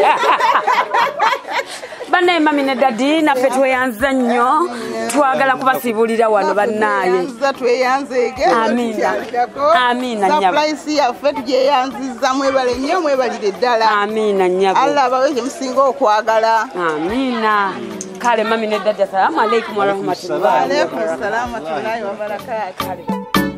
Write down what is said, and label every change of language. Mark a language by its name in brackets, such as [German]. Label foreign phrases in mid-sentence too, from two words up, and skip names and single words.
[Ganda] Bannaye mami ne daddy naffe tweyanza nnyo, twagala kubasiibulira wano bannaye. Tweyanzeege. Amiina. Amiina nnyabo. Surprise yaffe tugyeyanziza, mwebale nnyo, mwebalire ddala. Amiina nnyabo. Allah abawe gye musinga okwagala. Amiina. Kale mami ne daddy, [Arabic] السلام عليكم ورحمة الله. وعليكم السلام ورحمة الله وبركاته.